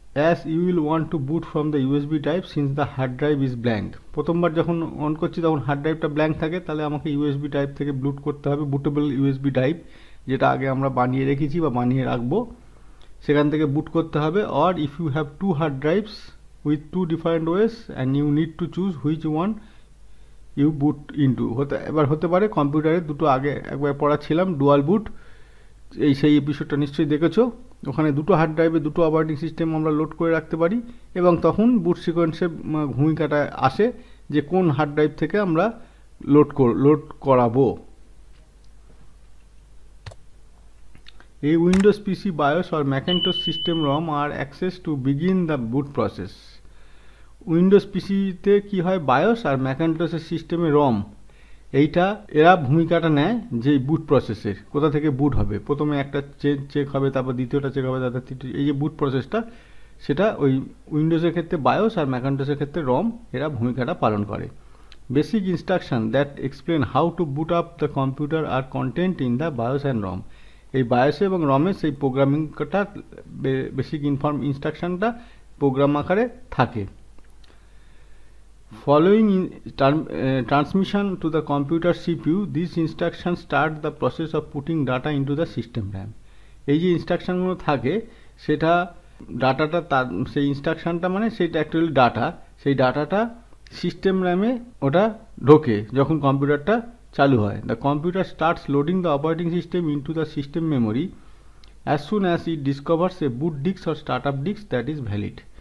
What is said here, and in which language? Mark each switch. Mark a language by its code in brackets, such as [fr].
[en] As you will want to boot from the USB drive since the hard drive is blank. [bn] প্রথমবার যখন on করছি তখন hard ড্রাইভটা blank থাকে, তাহলে আমাকে ইউএসবি ড্রাইভ থেকে বুট করতে হবে, বুটেবল ইউএসবি ড্রাইভ যেটা আগে আমরা বানিয়ে রেখেছি বা বানিয়ে রাখবো, সেখান থেকে বুট করতে হবে। [en] Or if you have 2 hard drives with two different OS and you need to choose which one you boot into. [bn] এবার হতে পারে কম্পিউটারে দুটো, আগে একবার পড়াচ্ছিলাম ডুয়াল বুট, সেই এপিসোডটা নিশ্চয়ই দেখেছো। ওখানে দুটো হার্ড ড্রাইভে দুটো অপারেটিং সিস্টেম আমরা লোড করে রাখতে পারি এবং তখন বুট সিকোয়েন্সের ভূমিকাটা আসে যে কোন হার্ড ড্রাইভ থেকে আমরা লোড করাবো। [en] A Windows PC BIOS or Macintosh system ROM are accessed to begin the boot process. [bn] Windows পিসিতে কি হয়, বায়োস আর ম্যাকিন্টশের সিস্টেমে রম, এরা ভূমিকাটা নেয় যে বুট প্রসেসের, কোথা থেকে বুট হবে, প্রথমে একটা চেক হবে, তারপর দ্বিতীয়টা চেক হবে, তারপর তৃতীয়, এই যে বুট প্রসেসটা, সেটা ওই উইন্ডোজের ক্ষেত্রে বায়োস আর ম্যাকিন্টশের ক্ষেত্রে রম, এরা ভূমিকাটা পালন করে। [en] Basic instruction that explain how to boot up the computer are content in the BIOS and ROM. [bn] এই বায়োসে এবং রমে সেই প্রোগ্রামিংটা, বেসিক ইনস্ট্রাকশনটা প্রোগ্রাম আকারে থাকে। [en] Following transmission to the computer CPU, these instructions start the process of putting data into the system RAM. [bn] এই যে ইনস্ট্রাকশনগুলো থাকে, সেটা ডাটাটা, তার সেই ইনস্ট্রাকশনটা মানে সেটা অ্যাকচুয়ালি ডাটা, সেই ডাটাটা সিস্টেম র্যামে ওটা ঢোকে যখন কম্পিউটারটা চালু হয়। [en] The computer starts loading the operating system into the system memory as soon as it discovers a boot disk or start up disk that is valid.